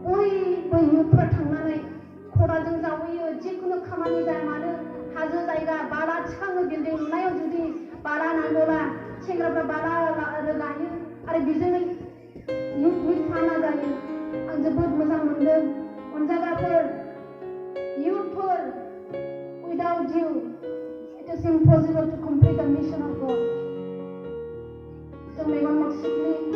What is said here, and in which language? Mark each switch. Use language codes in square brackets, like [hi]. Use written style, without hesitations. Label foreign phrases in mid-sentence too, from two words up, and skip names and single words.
[brx] बयबो इयुथफ्रा थांनानै खदालजों जावहैयो जिखुनु खामानि जाया मानो हाजो जायगा बाला थिखाङो बिल्डिं लुनायाव जुदि बाला नांगौला सेंग्राफ्रा बाला रोगायो आरो बेजोंनो इउथनि फाना जायो आं जोबोद मोजां मोनदों अनजागाफोर इउथफोर [en] without you it is impossible to complete the mission of God [brx] जों मेगन मोक्सिब